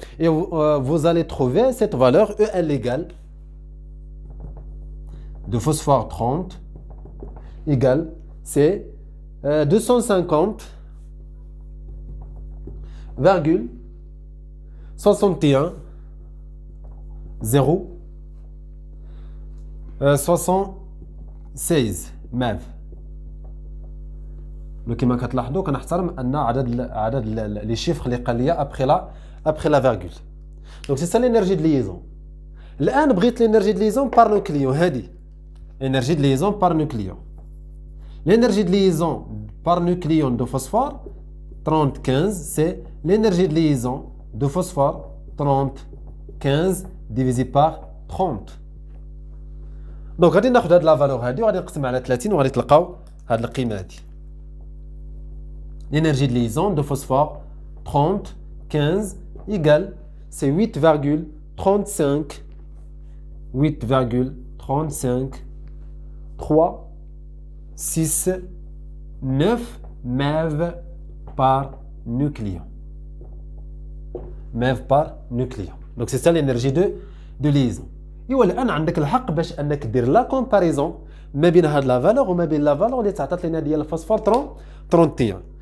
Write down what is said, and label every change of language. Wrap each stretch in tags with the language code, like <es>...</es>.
<fr>Et vous allez trouver cette valeur EL égale de phosphore 30 égale, c'est 250,61 0 76 MeV.</fr> <ar>Donc كما كتلاحظوا كنحترم ان عدد لي chiffres اللي قال لي</ar> <fr>après la virgule. Donc c'est ça l'énergie de liaison.</fr> <ar>الان بغيت</ar> <fr>l'énergie de liaison par nucléon. هذه énergie de liaison par nucléon. L'énergie de liaison par nucléon de phosphore 30-15, c'est l'énergie de liaison de phosphore 30-15 divisé par 30.</fr> <ar>Donc غادي ناخذ هاد لا فالور هادي وغادي نقسم على 30 وغادي تلقاو هاد القيمه هادي.</ar> <fr>L'énergie de liaison de phosphore 30-15 égale, c'est 8,35 3 6 9 MeV par nucléon. MeV par nucléon. Donc c'est ça l'énergie de liaison.</fr> <ar>Et والآن عندك الحق باش انك دير لا كومباريزون ما بين هاد لا فالور وما بين لا فالور اللي تعطات لنا ديال الفوسفور 31.</ar>